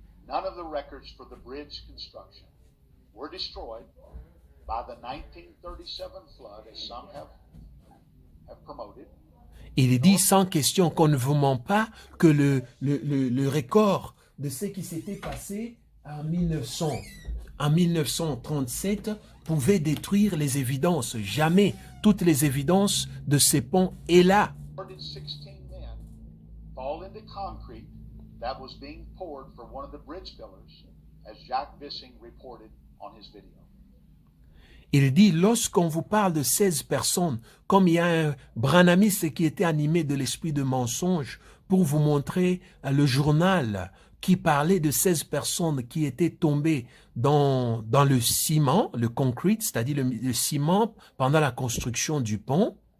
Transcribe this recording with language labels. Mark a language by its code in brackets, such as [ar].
[en] None of the records for the bridge construction were destroyed by the 1937 flood, as some have promoted. [fr] Il dit sans question qu'on ne vous ment pas que le record de ce qui s'était passé en 1937 pouvait détruire les évidences. Jamais toutes les évidences de ces ponts est là. 16 men fall into concrete that was being poured for one of the bridge pillars, as Jack Bissing reported on his video. Il dit, lorsqu'on vous parle de 16 personnes, comme il y a un branamiste qui était animé de l'esprit de mensonge pour vous montrer le journal qui parlait de 16 personnes qui étaient tombées dans le ciment, le concrete, c'est-à-dire le ciment pendant la construction du pont.